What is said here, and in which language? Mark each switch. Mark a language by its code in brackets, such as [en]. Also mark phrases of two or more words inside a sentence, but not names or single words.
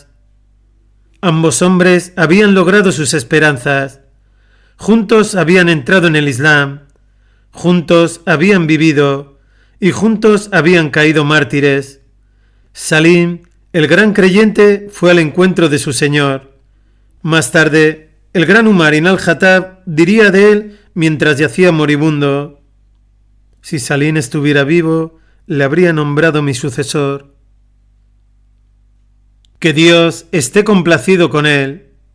[es] Ambos hombres habían logrado sus esperanzas. Juntos habían entrado en el Islam. Juntos habían vivido y juntos habían caído mártires. Salim, el gran creyente, fue al encuentro de su Señor. Más tarde, el gran Umar ibn al-Khattab diría de él mientras yacía moribundo: «Si Salim estuviera vivo, le habría nombrado mi sucesor». Que Dios esté complacido con él.